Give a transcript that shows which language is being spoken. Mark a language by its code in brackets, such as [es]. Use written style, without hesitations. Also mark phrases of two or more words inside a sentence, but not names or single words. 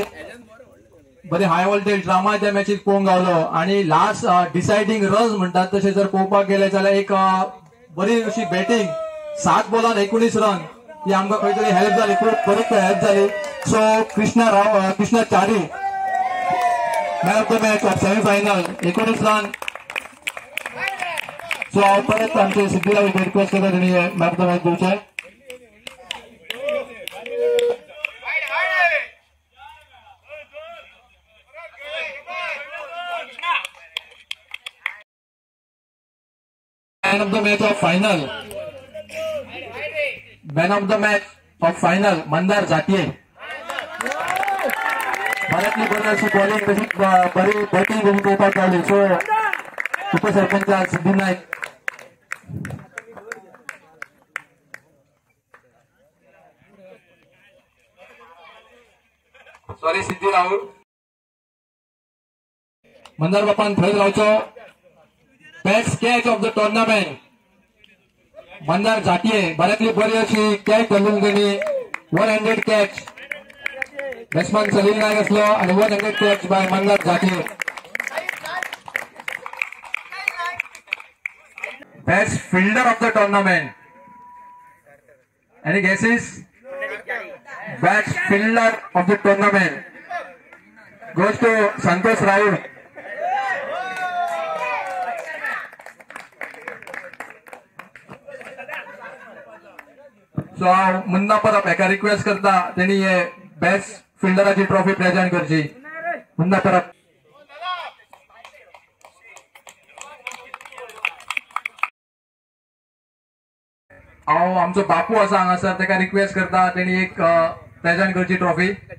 [kok] बरी हाय वोल्टेज ड्रामा त्या मॅचीत पळोवंक गावलो आणि [en] last deciding runs [kok] म्हणतात तसे जर पळोवपाक गेले जाल्यार एक बरी अशी बॅटिंग 7 बॉलान 19 रन ही आमकां खंय तरी हेल्प जाली. खूब बरी हेल्प जाली. [en] So Krishna Chari man of the match of semi final 19 run. [kok] सो हांव परत आमचे सिद्धीराव रिक्वेस्ट करता तेणी [en] man of the match [kok] दिवचे. [en] Man of the match of final. Man of the match of final मंदार जातीय. [kok] बऱ्यांतली बरी अशी बॉलिंग तशीच बरी बॅटिंग करून पळोवपाक गावली. सो उपसरपंच सिद्धी नाईक. सॉरी सिद्धी राहुल मंदार बापान थंय रावचो. [en] best catch of the tournament Mandar Jatiy. [kok] बऱ्यांतली बरी अशी कॅच घालून तेणी 100 [en] catch batsman [kok] सलील नायक असलो आणि 100 [en] catch by [kok] मंदार जातीय. [en] best fielder of the tournament. any guesses? best fielder of the tournament goes to Santosh Raul. [kok] सो मुन्ना परब एका रिक्वेस्ट करता त्यांनी हे बेस्ट फिल्डराची ट्रॉफी प्रेजेंट करची. मुन्ना परब हांव आमचो बापू आसा हांगासर ताका रिक्वेस्ट करता त्यांनी एक प्रेजेंट करची ट्रॉफी.